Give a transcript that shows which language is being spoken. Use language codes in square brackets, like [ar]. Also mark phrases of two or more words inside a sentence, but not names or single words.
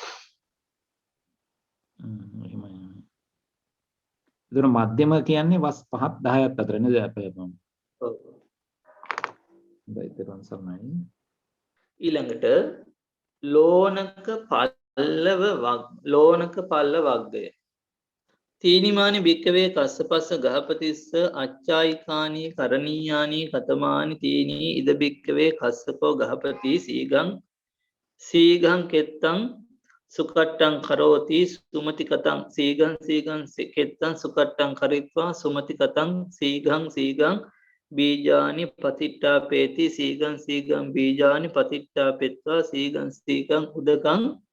[si] ඒතර මධ්‍යම කියන්නේ වස් 5ක් 10ක් අතර නේද අපේ බම්. ඔව්. ඊළඟට ලෝණක පල්ල වග්ගය. [pi] තීනිමානි භික්කවේ කස්සපස්ස ගහපතිස්ස අච්චායිකානී කරණීයානී කතමානි තීනී ඉද භික්කවේ කස්සපෝ ගහපති සීගං කෙත්තං සුකට්ටං කරෝති සුමතිකතං සීගං කෙත්තං සුකට්ටං කරිත්වා සුමතිකතං සීගං බීජානි පතිට්ඨාපේති සීගං බීජානි පතිට්ඨාපෙත්වා සීගං උදකං